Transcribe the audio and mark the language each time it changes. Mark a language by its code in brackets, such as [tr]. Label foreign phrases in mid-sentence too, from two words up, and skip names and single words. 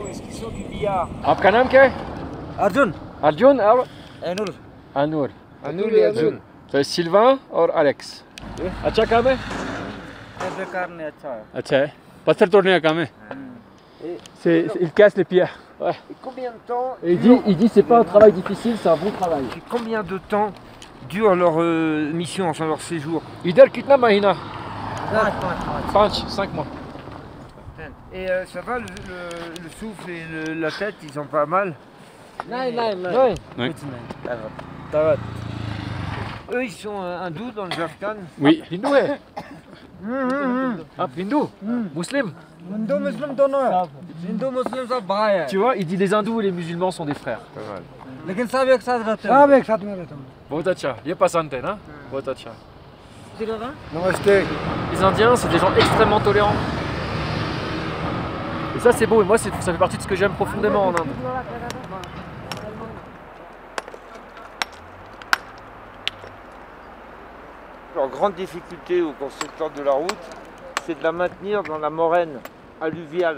[fr] Est-ce qu'ils sont du billard? [hi] आपका नाम क्या है? Arjun. अर्जुन और Anur. अनूर [fr] Anur et Arjun. [hi] तो Sylvain और Alex. अच्छा काम है? बेकार नहीं अच्छा है. अच्छा है. पत्थर तोड़ने का काम है. [fr] Il casse les pierres. Ouais. Et combien de temps? Et il dit c'est pas un travail difficile, c'est un bon travail. Et combien de temps dure leur mission, enfin leur séjour? [hi] इधर कितना महीना? 5 mois. [fr] Et ça va, le souffle et la tête, ils sont pas mal? Non. Oui. Eux, ils sont hindous dans le Jharkhand? [hi] Oui. Hindou है. आप हिंदू? मुस्लिम? हिंदू मुस्लिम दोनों है. हिंदू मुस्लिम सब भाई है. [fr] Tu vois, il dit les hindous et les musulmans sont des frères. [hi] लेकिन सब एक साथ रहते हैं. सब एक साथ में रहते हैं. बहुत अच्छा. ये पसंद है ना? बहुत अच्छा. [fr] Namaste. Les Indiens, c'est des gens extrêmement tolérants. Et ça, c'est beau. Et moi, ça fait partie de ce que j'aime profondément en Inde. Leur grande difficulté au constructeur de la route, c'est de la maintenir dans la moraine alluviale.